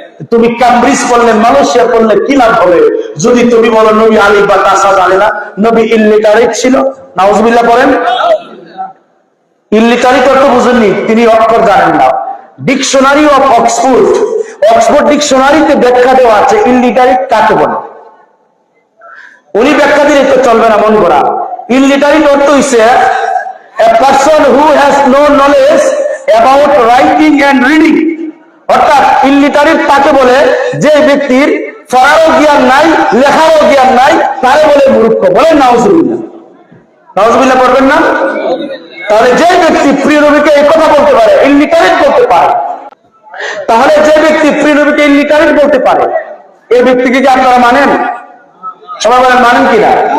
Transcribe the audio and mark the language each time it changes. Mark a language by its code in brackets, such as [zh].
[bn] তুমি কেমব্রিজ পড়লে, মালয়েশিয়া পড়লে কি লাভ হবে যদি তুমি বলো নবী আলিফ বা তাসা জানে না? নবী ইল্লিটারেট ছিল। নাউজুবিল্লাহ পড়েন। ইল্লিটারেট অর্থ বুঝেননি, তিনি অক্ষর জানেন না। ডিকশনারি অফ অক্সফোর্ড, অক্সফোর্ড ডিকশনারিতে ব্যাখ্যা দেওয়া আছে ইল্লিটারেট কাকে বলে। উনি ব্যাখ্যা দিলে তো চলবে না, মন করা। ইল্লিটারেট অর্থ হইছে [en] a person who has no knowledge about writing and reading। [bn] অর্থাৎ ইল্লিটারেট তাকে বলে যে ব্যক্তির পড়ারও জ্ঞান নাই, লেখারও জ্ঞান নাই, তারে বলে মূর্খ। বলেন নাউজুবিল্লাহ। নাউজুবিল্লাহ পড়বেন না? তাহলে যে ব্যক্তি প্রিয় নবীকে এই কথা বলতে পারে, ইল্লিটারেট বলতে পারে, তাহলে যে ব্যক্তি প্রিয় নবীকে ইল্লিটারেট বলতে পারে, এই ব্যক্তিকে কি আপনারা মানেন? সবাই বলেন মানেন কিনা?